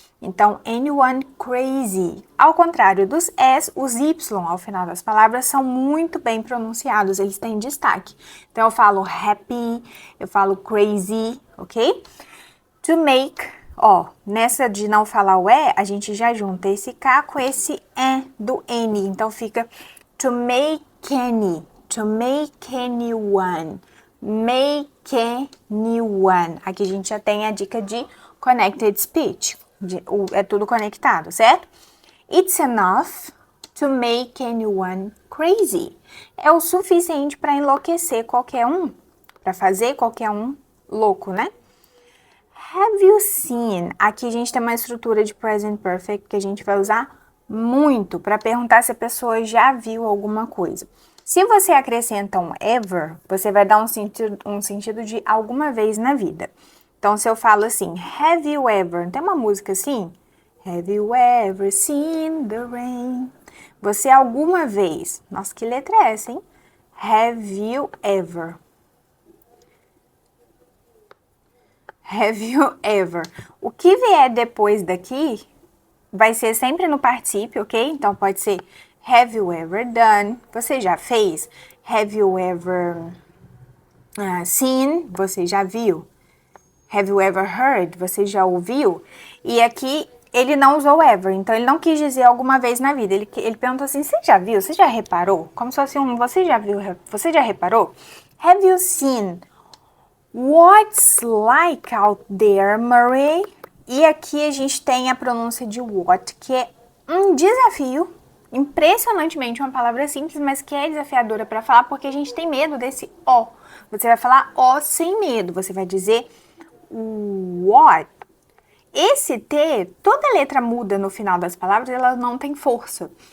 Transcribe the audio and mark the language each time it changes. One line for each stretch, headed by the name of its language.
Portuguese: Então,
English: anyone crazy.
Portuguese: Ao contrário dos S, os Y ao final das palavras são muito bem pronunciados, eles têm destaque. Então, eu falo happy, eu falo crazy, ok?
English: To make...
Portuguese: Ó, nessa de não falar o E, a gente já junta esse K com esse E do N. Então, fica
English: to make any, to make anyone, make anyone.
Portuguese: Aqui a gente já tem a dica de connected speech. É tudo conectado, certo?
English: It's enough to make anyone crazy.
Portuguese: É o suficiente para enlouquecer qualquer um, para fazer qualquer um louco, né?
English: Have you seen?
Portuguese: Aqui a gente tem uma estrutura de present perfect que a gente vai usar muito para perguntar se a pessoa já viu alguma coisa. Se você acrescenta um ever, você vai dar um sentido de alguma vez na vida. Então, se eu falo assim,
English: have you ever?
Portuguese: Tem uma música assim?
English: Have you ever seen the rain?
Portuguese: Você alguma vez? Nossa, que letra é essa, hein?
English: Have you ever? Have you ever?
Portuguese: O que vier depois daqui vai ser sempre no particípio, ok? Então, pode ser
English: have you ever done?
Portuguese: Você já fez?
English: Have you ever seen?
Portuguese: Você já viu?
English: Have you ever heard?
Portuguese: Você já ouviu? E aqui, ele não usou ever, então ele não quis dizer alguma vez na vida. Ele perguntou assim, você já viu? Você já reparou? Como se fosse você já viu? Você já reparou?
English: Have you seen what's like out there, Murray?
Portuguese: E aqui a gente tem a pronúncia de what, que é um desafio, impressionantemente uma palavra simples, mas que é desafiadora para falar, porque a gente tem medo desse O. Você vai falar O sem medo, você vai dizer what. Esse T, toda letra muda no final das palavras, ela não tem força.